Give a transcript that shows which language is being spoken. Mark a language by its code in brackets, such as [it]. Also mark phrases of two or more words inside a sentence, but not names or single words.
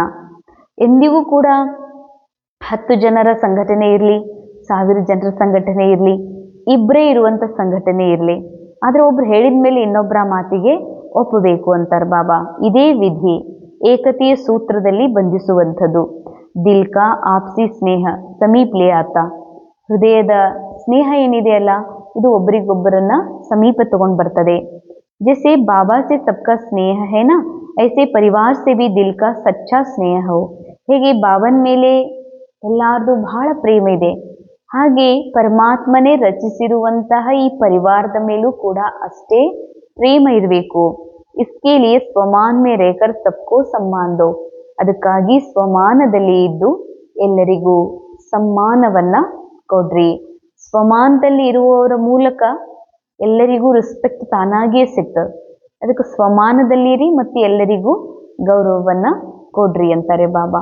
[kn] ಎಂದಿಗೂ ಕೂಡ 10 ಜನರ ಸಂಘಟನೆ ಇರಲಿ, 1000 ಜನರ ಸಂಘಟನೆ ಇರಲಿ, ಇಬ್ಬರೇ ಇರುವಂತ ಸಂಘಟನೆ ಇರಲಿ, ಆದ್ರೆ ಒಬ್ರು ಹೇಳಿದ ಮೇಲೆ ಇನ್ನೊಬ್ಬರ ಮಾತಿಗೆ ಒಪ್ಪಬೇಕು ಅಂತಾರೆ ಬಾಬಾ. ಇದೇ ವಿಧಿ ಏಕತೆಯ ಸೂತ್ರದಲ್ಲಿ ಬಂಧಿಸುವಂಥದ್ದು. [hi] दिल का आपसी स्नेह समीप ले आता. [kn] ಹೃದಯದ ಸ್ನೇಹ ಏನಿದೆಯಲ್ಲ, ಇದು ಒಬ್ಬರಿಗೊಬ್ಬರನ್ನ ಸಮೀಪ ತಗೊಂಡು ಬರ್ತದೆ. [hi] ಜैसे बाबा से सबका स्नेह है ना, ऐसे परिवार से भी दिल का सच्चा स्नेह हो. [kn] ಹೇಗೆ ಬಾಬನ ಮೇಲೆ ಎಲ್ಲಾರ್ದು ಬಹಳ ಪ್ರೇಮ ಇದೆ, ಹಾಗೆ ಪರಮಾತ್ಮನೇ ರಚಿಸಿರುವಂತಹ ಈ ಪರಿವಾರದ ಮೇಲೂ ಕೂಡ ಅಷ್ಟೇ ಪ್ರೇಮ ಇರಬೇಕು. [hi] इसके लिए स्वमान में रहकर सबको सम्मान दो. [kn] ಅದಕ್ಕಾಗಿ ಸ್ವಮಾನದಲ್ಲಿ ಇದ್ದು ಎಲ್ಲರಿಗೂ ಸಮ್ಮಾನವನ್ನ ಕೊಡ್ರಿ. ಸ್ವಮಾನದಲ್ಲಿ ಇರುವವರ ಮೂಲಕ ಎಲ್ಲರಿಗೂ ರೆಸ್ಪೆಕ್ಟ್ ತಾನಾಗಿಯೇ ಸಿಗ್ತದೆ. ಅದಕ್ಕೆ ಸ್ವಮಾನದಲ್ಲಿರಿ ಮತ್ತು ಎಲ್ಲರಿಗೂ ಗೌರವವನ್ನ ಕೊಡ್ರಿ ಅಂತಾರೆ ಬಾಬಾ.